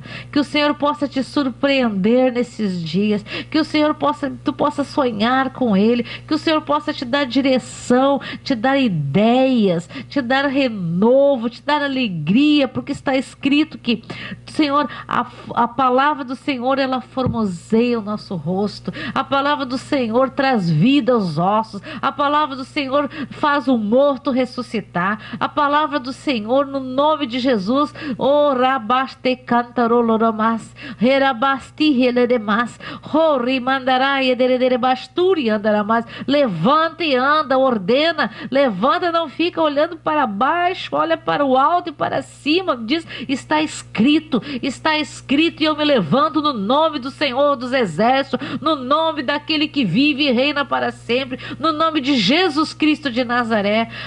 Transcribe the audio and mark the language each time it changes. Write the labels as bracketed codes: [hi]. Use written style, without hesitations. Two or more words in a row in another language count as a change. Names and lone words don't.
[pt] Que o Senhor possa te surpreender nesses dias, que o Senhor tu possa sonhar com Ele, que o Senhor possa te dar direção, te dar ideias, te dar renovo, te dar alegria, porque está escrito que, Senhor, a palavra do Senhor, ela formoseia o nosso rosto, a palavra do Senhor traz vida aos ossos, a palavra do Senhor faz o morto ressuscitar, a palavra do Senhor no nome de Jesus. Oh, rabaste cantaroloromas, herabasti heleremas, hori mandarai ederebasturi andaramas. Levanta e anda, ordena, levanta, não fica olhando para baixo, olha para o alto e para cima. Diz: está escrito, e eu me levanto no nome do Senhor dos Exércitos, no nome daquele que vive e reina para sempre, no nome de Jesus Cristo de Nazaré.